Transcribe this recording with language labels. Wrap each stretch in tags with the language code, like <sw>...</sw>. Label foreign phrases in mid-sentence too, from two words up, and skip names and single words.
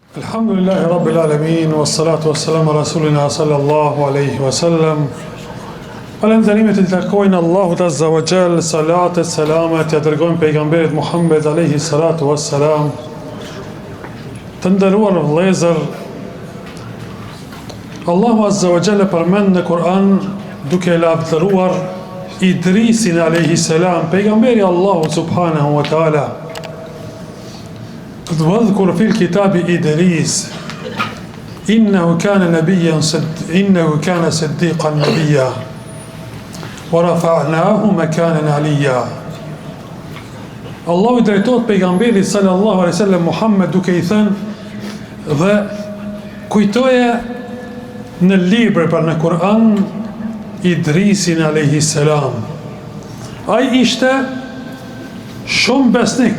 <ar>الحمد لله رب العالمين والصلاة والسلام رسولنا صلى الله عليه وسلم.</ar> <sq>Falënderimet I takojnë Allahut</sq> <ar>عز وجل,</ar> <sq>salatet, selamet, ja dërgojmë pejgamberit Muhammed</sq> <ar>عليه الصلاة والسلام.</ar> <sq>Të nderuar vëllezër, Allahu</sq> <ar>عز وجل</ar> <sq>përmend në Kur'an duke lavdëruar Idrisin</sq> <ar>عليه السلام,</ar> <sq>pejgamberi Allahu</sq> <ar>سبحانه وتعالى. واذكر في الكتاب إدريس إنه كان صديقا نبيا ورفعناه مكانا عليا.</ar> <sq>Allahu I drejtohet pejgamberit</sq> <ar>صلى الله عليه وسلم</ar> <sq>Muhammed duke I thënë dhe kujtoje në libër për në Kur'an Idrisin</sq> <ar>عليه السلام.</ar> <sq>Ai ishte shumë besnik.</sq>